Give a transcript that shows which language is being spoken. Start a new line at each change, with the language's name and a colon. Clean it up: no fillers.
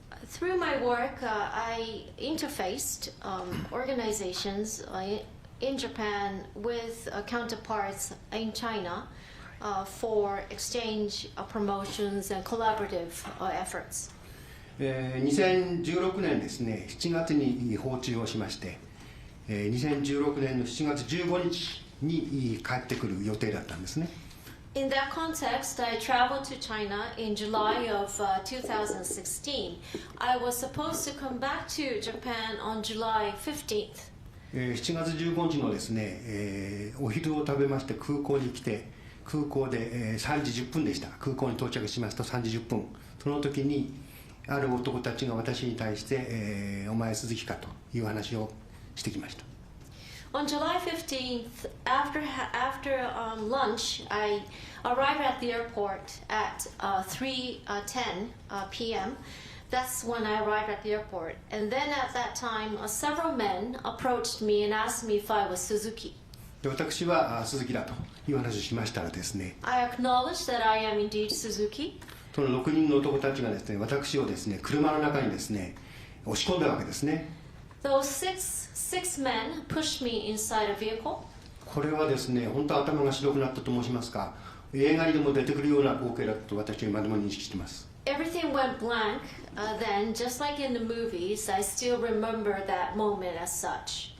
English: Through my work, I interfaced organizations in Japan with counterparts in China for exchange promotions and collaborative efforts.
Japanese: 2016年ですね、7月に訪中をしまして、2016年の7月15日に帰ってくる予定だったんですね。
English: In that context, I traveled to China in July of 2016. I was supposed to come back to Japan on July 15th.
Japanese: 7月15日のですね、お昼を食べまして空港に来て、空港で3時10分でした。空港に到着しますと3時10分。その時にある男たちが私に対して、お前鈴木かという話をしてきました。
English: On July 15th, after lunch, I arrived at the airport at 3:10 p.m. That's when I arrived at the airport. And then at that time, several men approached me and asked me if I was Suzuki.
Japanese: で私は鈴木だという話をしましたらですね、
English: I acknowledged that I am indeed Suzuki.
Japanese: その6人の男たちがですね、私をですね、車の中にですね、押し込んだわけですね。
English: Those six men pushed me inside a vehicle.
Japanese: これはですね、本当頭が白くなったと申しますか、映画にでも出てくるような光景だと私は今でも認識しています。
English: Everything went blank. Then, just like in the movies, I still remember that moment as such.